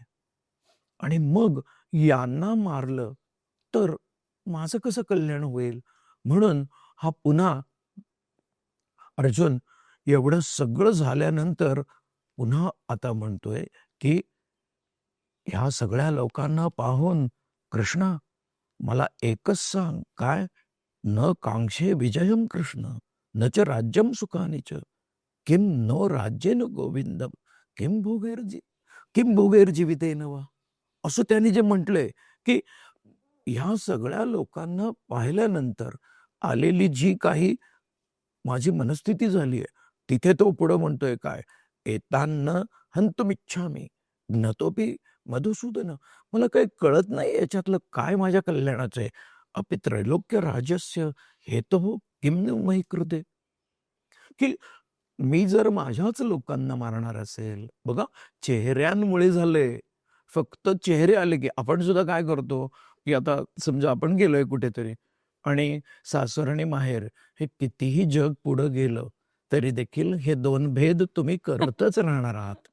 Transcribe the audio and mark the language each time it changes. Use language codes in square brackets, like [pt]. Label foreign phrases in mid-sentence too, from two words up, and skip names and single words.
[mr] आणि मग यांना मारलं तर माझं कसं कल्याण होईल? म्हणून हा पुन्हा अर्जुन एवढं सगळं झाल्यानंतर पुन्हा आता म्हणतोय, की ह्या सगळ्या लोकांना पाहून कृष्णा, मला एकच सांग, काय? [sa] न कांक्षे विजयम कृष्ण, न च राज्यम सुखानि च, किम नो राज्येन गोविंदम, किम भोगैर्जीवितेन वा. [mr] असं त्यांनी जे म्हटलंय, की ह्या सगळ्या लोकांना पाहिल्यानंतर आलेली जी काही माझी मनस्थिती झाली आहे, तिथे तो पुढं म्हणतोय काय? [sa] एतान्न हन्तुमिच्छामि ज्ञतोपि मधुसूदन. [mr] मला काही कळत नाही याच्यातलं काय माझ्या कल्याणाचं आहे. [sa] अपि त्रैलोक्य राज्यस्य हेतुः किं नु मयि कृते. [mr] की मी जर माझ्याच लोकांना मारणार असेल, बघा चेहऱ्यांमुळे झालंय. फक्त चेहरे आले की आपण सुद्धा काय करतो, की आता समजा आपण गेलोय कुठेतरी आणि सासर आणि माहेर हे कितीही जग पुढं गेलं, तरी देखील हे 2 भेद तुम्ही करतच राहणार आहात.